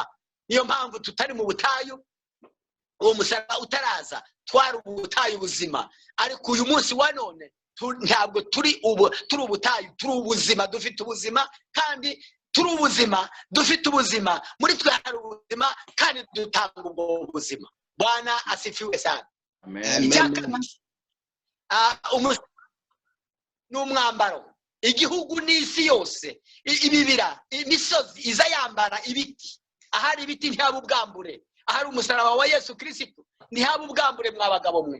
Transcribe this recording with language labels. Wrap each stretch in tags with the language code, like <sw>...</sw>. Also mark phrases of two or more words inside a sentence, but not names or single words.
<rw>Niyo mpamvu tutari mu butayu, uwo musaraba utaraza twari ubutayu ubuzima. Ariko uyu munsi wa none ntabwo turi ubutayu, turi ubuzima, dufite ubuzima kandi turi ubuzima, dufite ubuzima. Muri twe hari ubuzima kandi dutanga ubwo buzima.</rw> <sw>Bwana asifiwe sana. Amen.</sw> <rw>N'umwambaro, igihugu n'isi yose, ibibira, imisozi iza yambara ibiti. Ahari ibiti ntihaba ubwambure. Ahari umusaraba wa Yesu Kristo ntihaba ubwambure mwabagabo mwe.</rw>